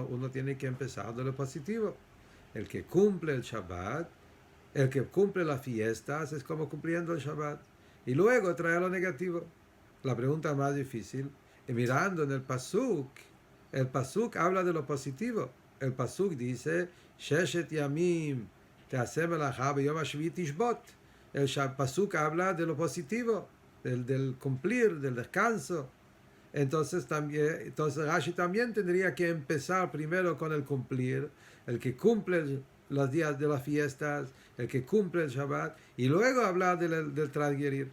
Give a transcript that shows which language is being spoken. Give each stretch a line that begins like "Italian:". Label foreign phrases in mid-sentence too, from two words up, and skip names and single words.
Spanish: Uno tiene que empezar de lo positivo. El que cumple el Shabbat, el que cumple las fiestas es como cumpliendo el Shabbat. Y luego trae lo negativo. La pregunta más difícil, mirando en el Pasuk habla de lo positivo. El Pasuk dice,
Hebrew: ששת ימים תעשה מלאכה ביום השביעי תשבות.
Spanish: El Pasuk habla de lo positivo, del cumplir, del descanso. Entonces Rashi también tendría que empezar primero con el cumplir, el que cumple los días de las fiestas, el que cumple el Shabbat, y luego hablar del transgredir.